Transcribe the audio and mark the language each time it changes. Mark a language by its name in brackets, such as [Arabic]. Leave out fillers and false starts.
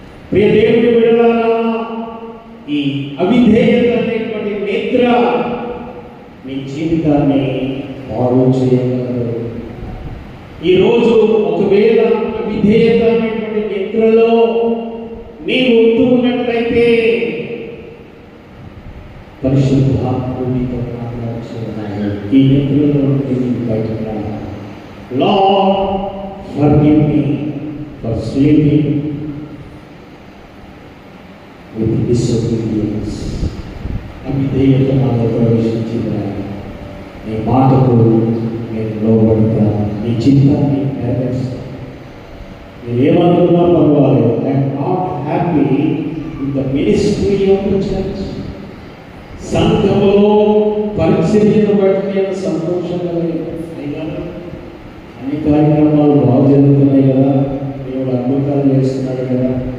[Telugu] ప్రియ దేవుని బిడ్డలారా, ఈ అవిధేయత అనేటువంటి నిద్ర మీ జీవితాన్ని పాడు చేయగలరు. ఈరోజు ఒకవేళ అవిధేయత అనేటువంటి నిద్రలో నీవు ఉంటూ ఉన్నట్లయితే పరిశుద్ధాత్ముడు నీతో మాట్లాడుతున్నాడు. ఈ నిద్రలో నుండి బయటకు రా. [English] Lord, forgive me for sleeping with disobedience. [Telugu] అవిధేయత నాలో ప్రవేశించిందా? నీ మాటకు నేను లోబడతా, నీ చిత్తాన్ని నెరవేర్స్తా. మీరు ఏమనుకున్నా పర్వాలేదు. [English] I'm not happy with the ministry of the church. [Telugu] సంఘములో పరిచర్యను బట్టి నేను సంతోషంగా అయినా అన్ని కార్యక్రమాలు బాగా జరుగుతున్నాయి కదా, దేవుడు అద్భుతాలు చేస్తున్నాడు కదా.